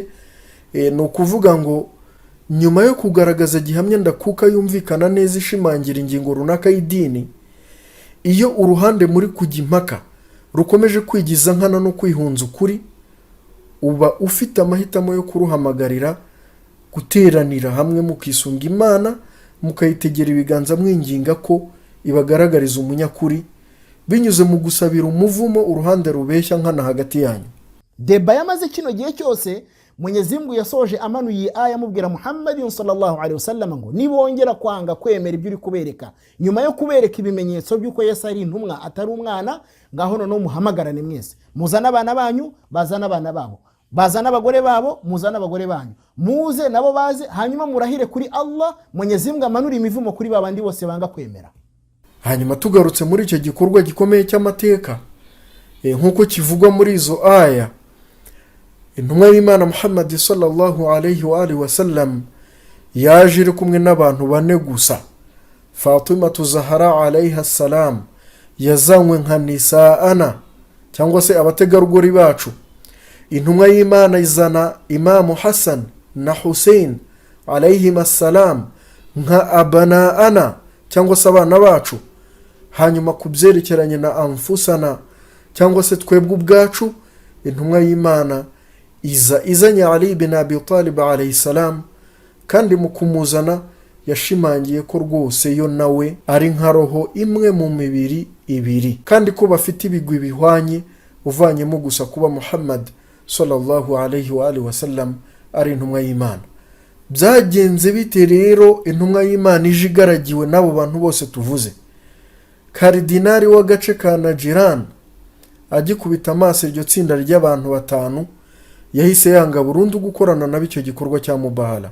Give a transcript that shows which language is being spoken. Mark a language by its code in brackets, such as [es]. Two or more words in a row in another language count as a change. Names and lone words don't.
[rw] Ni ukuvuga ngo nyuma yo kugaragaza gihamya ndakuka yumvikana neza ishimangira ingingo runaka y'idini, iyo uruhande muri kujya impaka rukomeje kwigiza nkana no kwihunza ukuri, uba ufite amahitamo yo kuruhamagarira guteranira hamwe mukisunga Imana, mukayitegera ibiganza mwinginga ko ibagaragariza umunyakuri binyuze mu gusabira umuvumo uruhande rubeshya nkana hagati yanyu. Deba yamaze kino gihe cyose Mwenyezi Mungu yasoje amanuye aya mubwira Muhammadin [ar] صلى الله عليه وسلم [rw] ngo nibongera kwanga kwemera ibyo uri kubereka nyuma yo kubereka ibimenyetso by'uko Yesu ari intumwa atari umwana, ngaho no muhamagarane mwese, muzana abana banyu bazana abana babo, bazana abagore babo muzana abagore banyu, muze nabo baze, hanyuma murahire kuri Allah, Mwenyezi Mungu amanura imivumo kuri babandi bose banga kwemera. Hanyuma tugarutse muri icyo gikorwa gikomeye cy'amateka, nk'uko kivugwa muri izo aya, intumwa y'Imana Muhammad [ar] صلى الله عليه وآله وسلم [rw] yaje iri kumwe n'abantu bane gusa. Fatima Zahra [ar] عليها السلام [rw] yazanywe nka nisa'ana cyangwa se abategarugori bacu. Intumwa y'Imana izana Imam Hassan na Hussein [ar] عليه السلام [rw] nka abana'ana cyangwa se abana bacu. Hanyuma kubyerekeranye na anfusana cyangwa se twebwe ubwacu, intumwa y'Imana izanye Ali bin Abi Talib [ar] عليه السلام, [rw] kandi mu kumuzana yashimangiye ko rwose yo nawe ari nka roho imwe mu mibiri ibiri, kandi ko bafite ibigwi bihwanye uvanyemo gusa kuba Muhammad [ar] صلى الله عليه وآله وسلم [rw] ari intumwa y'Imana. Byagenze bite rero intumwa y'Imana ije igaragiwe n'abo bantu bose tuvuze? Karidinari w'agace ka Najran agikubita amaso iryo tsinda ry'abantu batanu, yahise yanga burundu gukorana na bicyo gikorwa cya mubahala.